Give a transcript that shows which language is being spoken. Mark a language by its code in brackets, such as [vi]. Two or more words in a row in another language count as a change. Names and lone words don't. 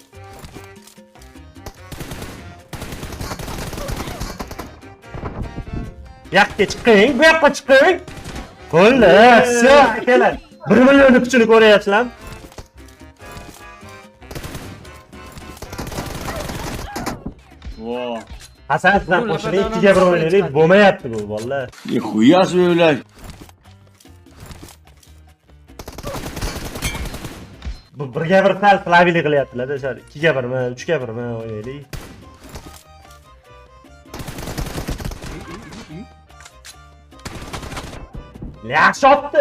[uz] Bu yoqqa chiqing, bu yoqqa chiqing. Bo'ldi, все akalar. 1 million kuchini ko'ryapsizlar. Vo. Hasan sizdan qo'shilib 2 ga 1 o'ynaylik, bo'lmayapti bu vallahi. [ru] Nихуя себе, блядь. [uz] Bu 1 ga 1 sal flavili qilyaptilar-da, 2 ga 1mi, 3 ga 1mi o'ynaylik. Yaxshi otdim.